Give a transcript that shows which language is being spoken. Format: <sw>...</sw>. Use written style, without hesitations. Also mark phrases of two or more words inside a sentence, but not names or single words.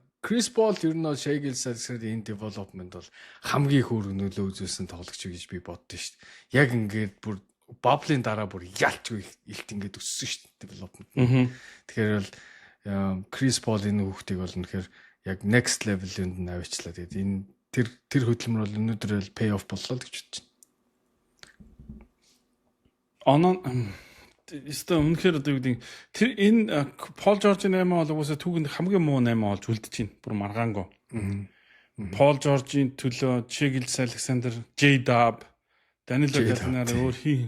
<mn>Chris Paul ер нь бол Shai Gilgeous-Alexander-ийн development бол хамгийн их өөр нөлөө үзүүлсэн тоглогч гэж би боддоо шүү дээ. Яг ингээд бүр bubble-ийн дараа бүр ялчгүй илт ингээд өссөн шүү дээ development. Тэгэхээр бол Chris Paul энэ хүүхдийг бол үнэхээр яг</mn> <en>next level-</en> <mn>д нь авчлаа. Тэгээд энэ тэр хөдөлмөр бол өнөөдөр л</mn> <en>pay off</en> <mn>боллоо гэж бодож байна. Эсвэл үнэхээр одоо юу гэдэг тэр энэ Paul George-ийн 8 бол угаасаа түүхэнд хамгийн муу 8 болж үлдэж байна. Бүр маргаангүй. Paul George-ийн төлөө Shai Gilgeous-Alexander, J-Dub, Danilo Gallinari өөр хин.</mn>